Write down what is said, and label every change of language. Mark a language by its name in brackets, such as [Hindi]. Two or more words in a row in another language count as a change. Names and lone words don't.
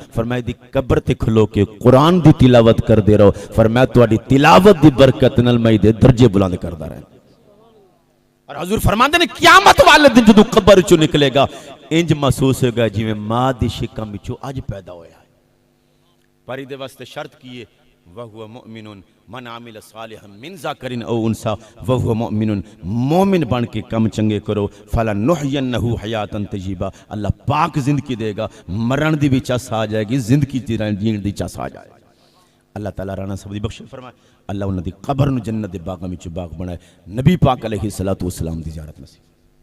[Punjabi] فرمایا دی قبر تے کھلو کے قرآن دی تلاوت کر دے رہو، فرمایا تہاڈی تلاوت دی برکت نال میں دے درجے بلند کردا رہے. اور حضور فرماتے نے قیامت والے دن جو قبر چو نکلے گا انج محسوس ہوگا جویں ماں دی شکم وچوں اج پیدا ہویا ہے. پر ایہدے واسطے شرط کی ہے [Arabic] وهو مؤمن من عمل صالحا من ذكر أو أنثى وهو مؤمن, [Punjabi] مومن بن کے کم چنگے کرو. [Arabic] فلنحيينه حياة طيبة, [Punjabi] اللہ پاک زندگی دیگا، مرن دی بھی چس آ جائے گی، زندگی جین دی چس آ جائے گی. اللہ تعالیٰ رانا سب دی بخشے فرمائے، اللہ انہاں دی قبر نوں جنت دے باغاں وچ باغ بنائے. نبی پاک [Arabic] عليه الصلاة والسلام [Punjabi] دی زیارت نصیب.